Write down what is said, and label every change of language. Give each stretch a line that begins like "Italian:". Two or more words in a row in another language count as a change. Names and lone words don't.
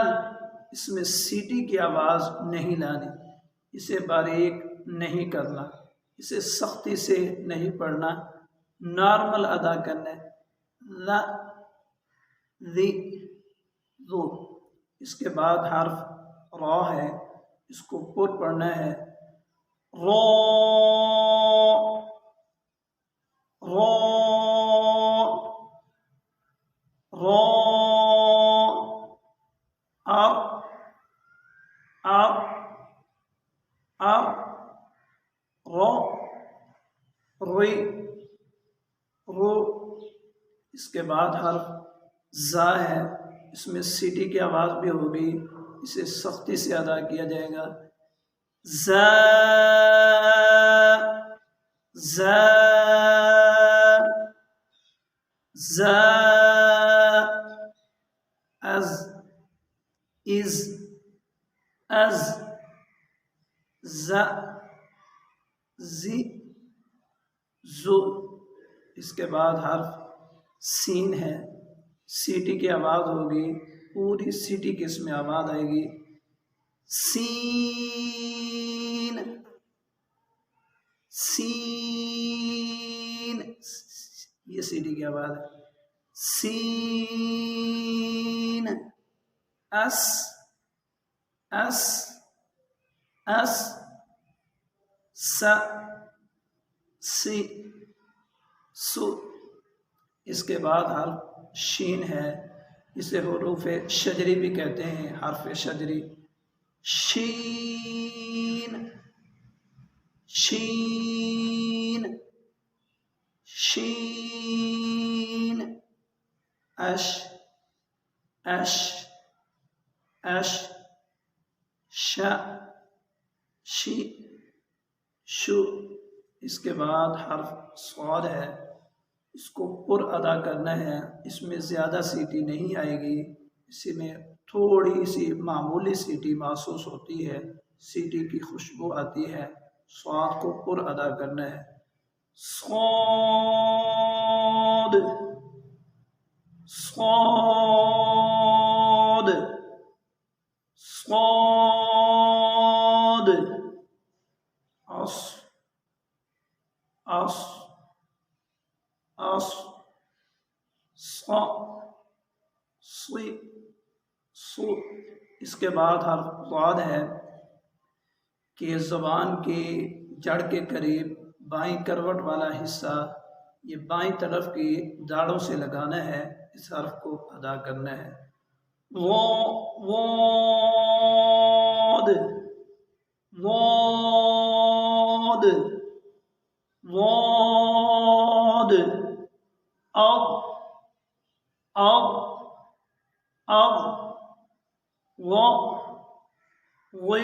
Urdu: اس میں سیٹی کی آواز نہیں لانی، اسے باریک نہیں کرنا، اسے سختی سے نہیں پڑھنا، نارمل ادا کرنا ہے، لا ذی ذو، اس کے بعد حرف را ہے، اس کو پر پڑھنا ہے، را را را رو ری رو، اس کے بعد حرف زا ہے، اس میں سیٹی کی آواز بھی ہوگی، اسے سختی سے ادا کیا جائے گا، زا زا زا از از از ز زی زو، اس کے بعد حرف سین ہے، سیٹی کی آواز ہوگی، پوری سیٹی کی اس میں آواز آئے گی، سین سین، یہ سیٹی کی آواز ہے، سین اس اس اس س سی سو، اس کے بعد حرف شین ہے، اسے حروف شجری بھی کہتے ہیں، حرف شجری، شین شین شین، اش اش اش، ش شی شو، اس کے بعد حرف صاد ہے، اس کو پر ادا کرنا ہے، اس میں زیادہ سیٹی نہیں آئے گی، اسی میں تھوڑی سی معمولی سیٹی محسوس ہوتی ہے، سیٹی کی خوشبو آتی ہے، صاد کو پر ادا کرنا ہے، صاد صاد صاد، عص عص عص، صا صی صو، اس کے بعد حرف ضاد ہے کہ زبان کی جڑ کے قریب بائیں کروٹ والا حصہ یہ بائیں طرف کی داڑوں سے لگانا ہے، اس حرف کو ادا کرنا ہے، واد واد واد، اب اب اب، وی